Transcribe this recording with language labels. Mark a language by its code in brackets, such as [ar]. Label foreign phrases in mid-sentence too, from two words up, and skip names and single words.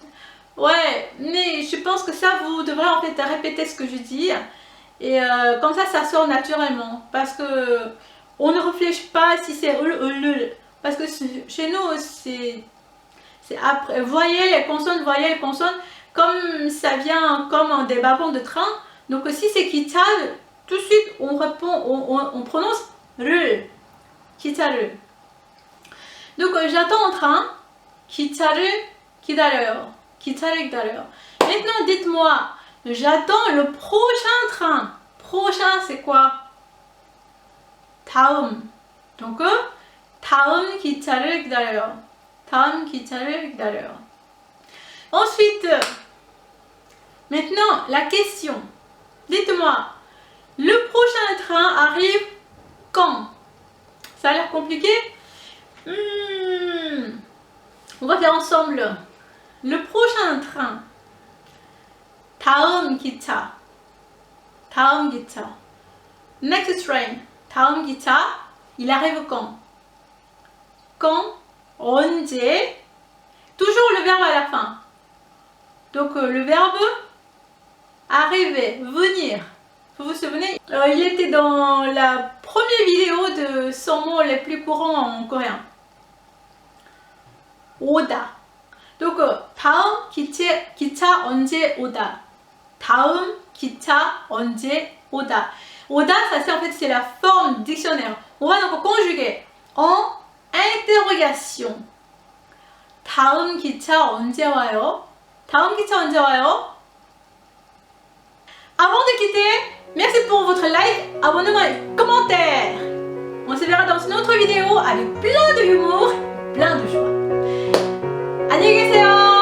[fr] Ouais, mais je pense que ça vous devrez en fait répéter ce que je dis et comme ça sort naturellement parce que on ne réfléchit pas si c'est parce que chez nous c'est après voyelle consonne comme ça vient comme des wagons de train. Donc si c'est 기차, tout de suite on répond, on prononce 를. [ko] 기차를. [fr] Donc j'attends en train. [ko] 기차를 기다려요. 기차를 기다려요. [fr] Maintenant dites-moi, j'attends le prochain train. Prochain c'est quoi? [ko] 다음. Donc 다음 기차를 기다려요. 다음 기차를 기다려요. [fr] Ensuite, maintenant la question. Dites-moi, le prochain train arrive quand? Ça a l'air compliqué. On va faire ensemble. Le prochain train. [ko] 다음 기차. 다음 기차. [en] Next train. [ko] 다음 기차. [fr] Il arrive quand? Quand? [ko] 언제? [fr] Toujours le verbe à la fin. Donc le verbe arriver, venir. Vous vous souvenez, il était dans la première vidéo de 100 mots les plus courants en coréen. [ko] 오다. Donc 다음 기차 언제 오다. 다음 기차 언제 오다. 오다, [fr] ça c'est en fait c'est la forme dictionnaire. On va donc conjuguer en interrogation. [ko] 다음 기차 언제 와요? 다음 기차 언제 와요? [fr] Avant de quitter, merci pour votre like, abonnement et commentaire. On se verra dans une autre vidéo avec plein de humour, plein de joie. [ko] 안녕히 계세요.